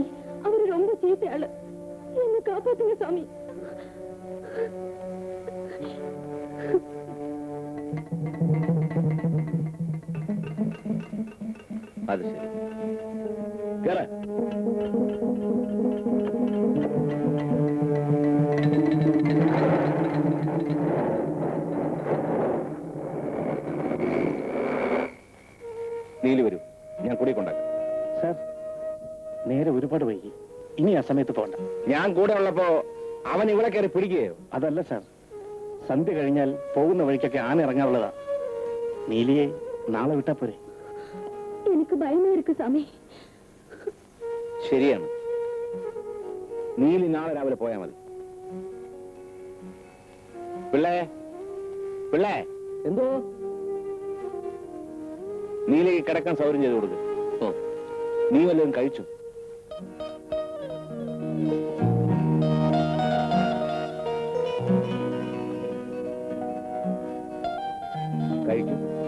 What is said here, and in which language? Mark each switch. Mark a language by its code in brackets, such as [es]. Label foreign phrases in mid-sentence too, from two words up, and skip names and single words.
[ta] அவரு ரொம்ப சீத்த ஆளு. என்ன காப்பாத்துங்க சாமி. அது சரி. கேள. [ml] നീലി വരൂ, ഞാൻ കൂടെ കൊണ്ടാക്കാം. സാർ, നേരെ ഒരുപാട് വൈകി. ഇനി ആ സമയത്ത് പോകണ്ട. ഞാൻ കൂടെ ഉള്ളപ്പോ അവൻ ഇവിടെ കയറി പിടിക്കുകയോ? അതല്ല സാർ, സന്ധ്യ കഴിഞ്ഞാൽ പോകുന്ന വഴിക്കൊക്കെ ആന ഇറങ്ങാറുള്ളതാ. നീലിയെ നാളെ വിട്ടാ പോരെ? [ta] எனக்கு பயமா இருக்கு சாமி. [ml] ശരിയാണ്, നീലി നാളെ രാവിലെ പോയാ മതി. പിള്ളേ, പിള്ളേ, എന്തോ? നീലിക്ക് കിടക്കാൻ സൗകര്യം ചെയ്ത് കൊടുക്കും. നീ വല്ലതും കഴിച്ചു? കഴിക്കും.